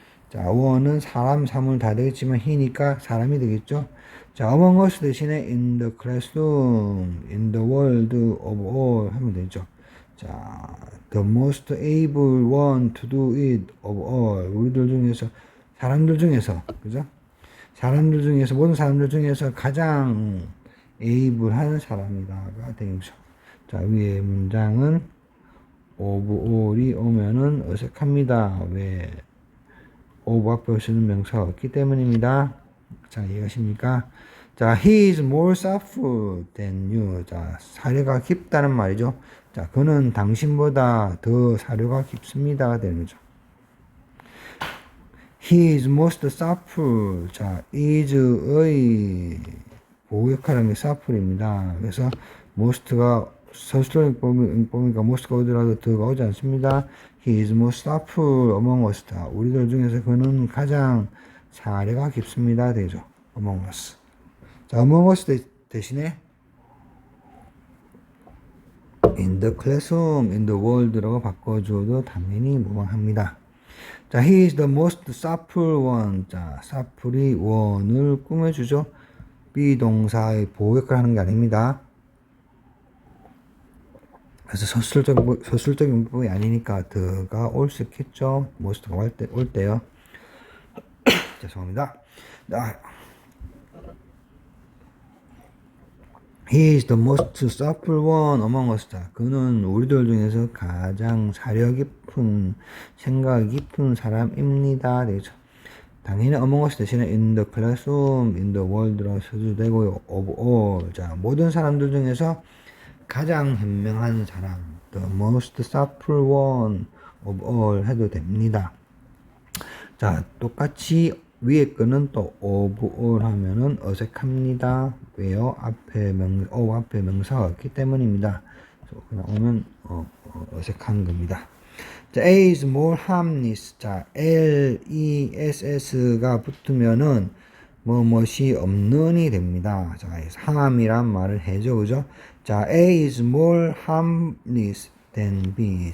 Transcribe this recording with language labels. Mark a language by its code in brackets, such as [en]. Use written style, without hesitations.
[ko] 자, one은 사람, 사물 다 되겠지만 he니까 사람이 되겠죠. [en] 자, among us [ko] 대신에 [en] in the classroom, in the world of all 하면 되죠. 자, the most able one to do it of all. [ko] 우리들 중에서, 사람들 중에서, 그죠? 모든 사람들 중에서 가장 able한 사람이다가 되죠. 자, 위에 문장은 [en] of all [ko] 이 오면은 어색합니다. 왜? of 앞에 쓰는 명사가 없기 때문입니다. 자, 이해가십니까? [en] 자, he is more thoughtful than you. [ko] 자, 사려가 깊다는 말이죠. 자, 그는 당신보다 더 사려가 깊습니다가 되는 거죠. [en] He is most thoughtful. [ko] 자, is의 보호 역할하는 게 thoughtful입니다. 그래서 most가 서술형 보니까 most가 오더라도 더가 오지 않습니다. [en] He is most thoughtful among us. [ko] 다 우리들 중에서 그는 가장 사려가 깊습니다. 되죠. [en] among us. [ko] 자, among us 대신에 [en] in the classroom, in the world [ko] 라고 바꿔줘도 당연히 무방합니다. [en] 자, he is the most thoughtful one. [ko] 자, thoughtful이 원을 꾸며주죠. 비동사의 보호 역할을 하는 게 아닙니다. 그래서 서술적인 부분이 아니니까 더가 올 수 있겠죠. most가 올 때요. 죄송합니다. [en] 자, he is the most thoughtful one among us. [ko] 자, 그는 우리들 중에서 가장 사려 깊은, 생각 깊은 사람입니다. 되죠. 당연히 among us 대신에 [en] in the classroom, in the world [ko] 라고 써도 되고요. [en] of all. [ko] 자, 모든 사람들 중에서 가장 현명한 사람, [en] the most thoughtful one of all [ko] 해도 됩니다. 자, 똑같이 위에 거는 또 [en] of all [ko] 하면은 어색합니다. 왜요? 앞에 명사가 없기 때문입니다. 그냥 오면 어색한 겁니다. [en] 자, A is more harmless. [ko] 자, less가 붙으면은 무엇이 없는이 됩니다. 자, harm이란 말을 해줘, 그죠? [en] 자, A is more harmless than B.